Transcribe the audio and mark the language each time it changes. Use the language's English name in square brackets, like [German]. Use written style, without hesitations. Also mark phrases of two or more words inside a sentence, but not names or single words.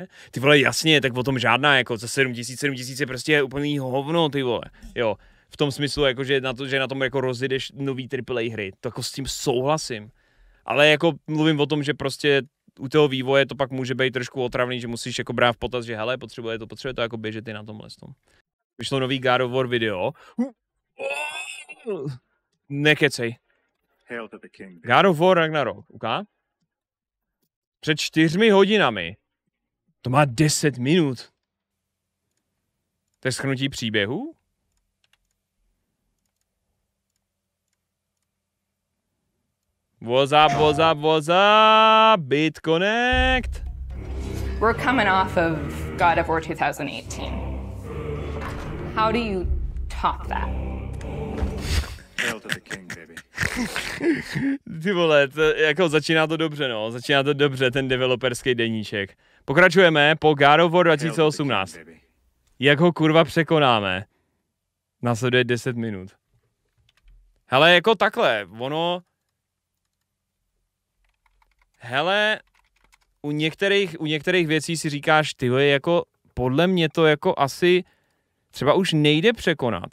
[Czech] Ty vole, jasně, tak o tom žádná, jako za 7000 je prostě úplný hovno, ty vole, jo. V tom smyslu, jako, že na tom jako rozjedeš nový AAA hry, to jako s tím souhlasím. Ale jako mluvím o tom, že prostě u toho vývoje to pak může být trošku otravný, že musíš jako brát v potaz, že hele, potřebuje to jako běžet i na tomhle tom. Vyšlo nový God of War video. Nekecej. God of War Ragnarok, uká? Před 4 hodinami. To má 10 minut. To je shrnutí příběhu? [English] What's up, BitConnect? We're coming off of God of War 2018. How do you top that? Hail to the king, baby. [Czech] Ty vole, to, jako začíná to dobře, no. Začíná to dobře, ten developerský deníček. Pokračujeme po God of War [English] Hail to the king, [Czech] 2018. [English] baby. [Czech] Jak ho kurva překonáme? Následuje 10 minut. Hele, jako takhle, ono... Hele, u některých věcí si říkáš, ty jako podle mě to jako asi třeba už nejde překonat.